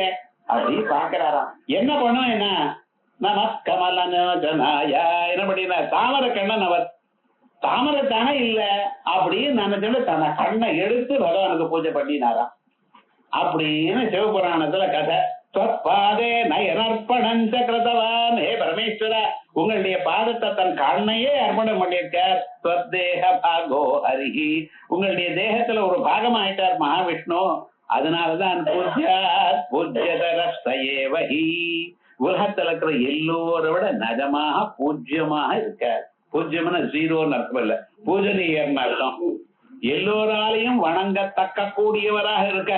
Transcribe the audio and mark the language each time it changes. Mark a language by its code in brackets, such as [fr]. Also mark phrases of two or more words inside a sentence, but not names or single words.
[ta] அப்படி பாக்குறாராம். என்ன பண்ணும்? என்ன நமஸ்கமலனோஜனாய என்ன பண்ணினா? தாமரை கண்ணன் அவர். தாமரை தானே இல்ல அப்படின்னு நினைச்சு தன்னை கண்ணை எடுத்து பகவானுக்கு பூஜை பண்ணினாராம். அப்படின்னு சிவபுராணத்துல கதை. [sa] त्वत्पादे नयनार्पणं च कृतवान्. [ta] हे பரமேஸ்வரா, உங்களுடைய பாதத்தை தன் கண்ணையே அர்ப்பணம் பண்ணியிருக்கார். [sa] त्वद्देह भागो हरिः. [ta] உங்களுடைய தேகத்துல ஒரு பாகமாயிட்டார் மகாவிஷ்ணு. அதனாலதான் [sa] पूज्यात् पूज्यतरस्तयेवहि. [ta] உலகத்துல இருக்கிற எல்லோரை விட நிஜமாக பூஜ்யமாக இருக்கார். பூஜ்யம்னு 0ன்னு அர்த்தம் இல்ல, பூஜனீயர்னு அர்த்தம். எல்லோராலையும் வணங்கத்தக்க கூடியவராக இருக்கார்.